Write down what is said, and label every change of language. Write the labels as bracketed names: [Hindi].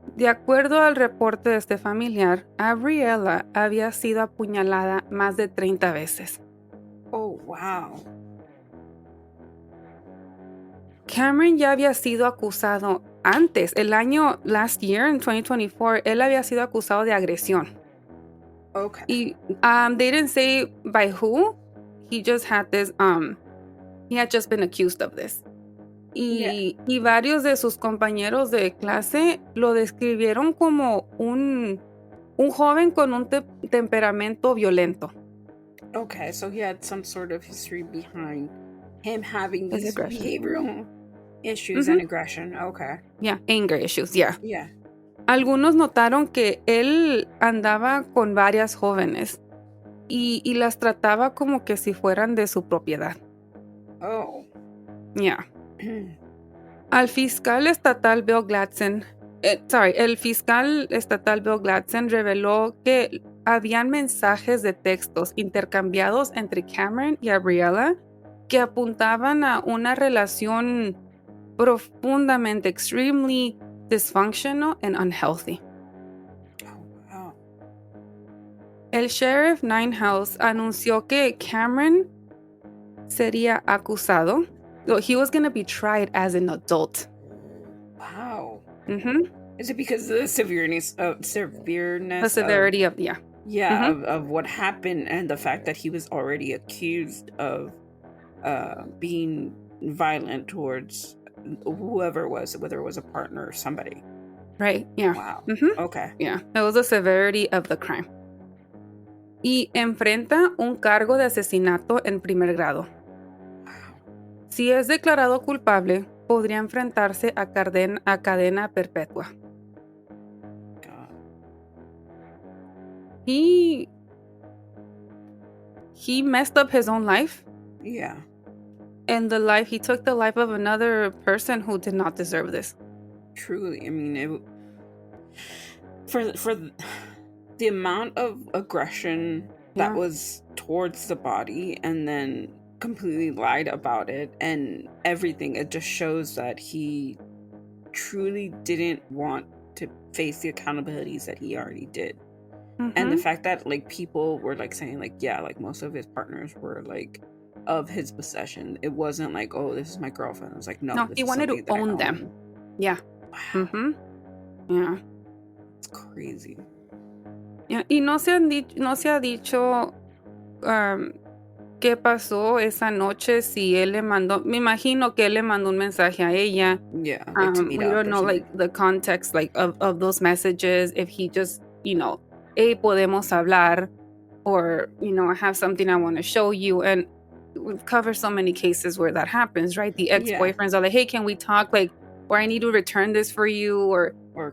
[Spanish] De acuerdo al reporte de este familiar, Abbriella había sido apuñalada más de 30 veces. [English] Oh, wow. [Spanish] Cameron ya había sido acusado antes. [English] Last year, in 2024, [Spanish] él había sido acusado de agresión. [English] Okay. Y they didn't say by who. He just had this, he had just been accused of this. [Spanish] Y varios de sus compañeros de clase lo describieron como un joven con un temperamento violento. [English] Okay, so he had some sort of history behind him having His aggression. behavioral issues and aggression. Okay. Yeah, anger issues, yeah. Yeah. [Spanish] Algunos notaron que él andaba con varias jóvenes y las trataba como que si fueran de su propiedad. [English] Oh. Yeah. [Spanish] El fiscal estatal Bill Gladson reveló que habían mensajes de textos intercambiados entre Cameron y Abbriella que apuntaban a una relación profundamente, [English] extremely dysfunctional and unhealthy. Oh, wow. [Spanish] El sheriff Ninehouse anunció que Cameron sería acusado. [English] He was going to be tried as an adult. Wow. Mm-hmm. Is it because of the severeness? The severity of of what happened and the fact that he was already accused of being violent towards whoever it was, whether it was a partner or somebody. Right, yeah. Wow. Mm-hmm. Okay. Yeah, it was the severity of the crime. [Spanish] Y enfrenta un cargo de asesinato en primer grado. Si es declarado culpable, podría enfrentarse a cadena perpetua. [English] God. He messed up his own life. Yeah. And he took the life of another person who did not deserve this. Truly. I mean, for the amount of aggression that was towards the body, and then completely lied about it and everything, it just shows that he truly didn't want to face the accountabilities that he already did. And the fact that like people were like saying like, yeah, like most of his partners were like of his possession. It wasn't like, oh, this is my girlfriend. It was like, no, he wanted to own them. Yeah. Wow. Yeah. It's crazy. Yeah. [Spanish] Y no se ha dicho qué pasó esa noche, si él le mandó, me imagino que él le mandó un mensaje a ella. [English] Yeah, like to meet we up don't or know something. like the context like of those messages, if he just, hey, [Spanish] podemos hablar, [English] or, I have something I want to show you. And we've covered so many cases where that happens, right? The ex-boyfriends are like, hey, can we talk, like, or I need to return this for you, or